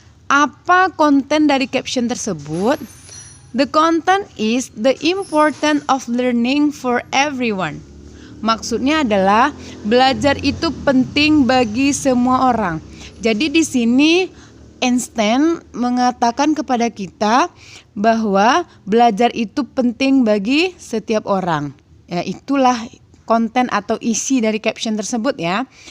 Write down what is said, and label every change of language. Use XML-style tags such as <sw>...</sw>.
<id>Apa konten dari caption tersebut?</id> <en>The content is the important of learning for everyone.</en> <id>Maksudnya adalah belajar itu penting bagi semua orang. Jadi di sini Einstein mengatakan kepada kita bahwa belajar itu penting bagi setiap orang. Ya, itulah konten atau isi dari caption tersebut ya.</id>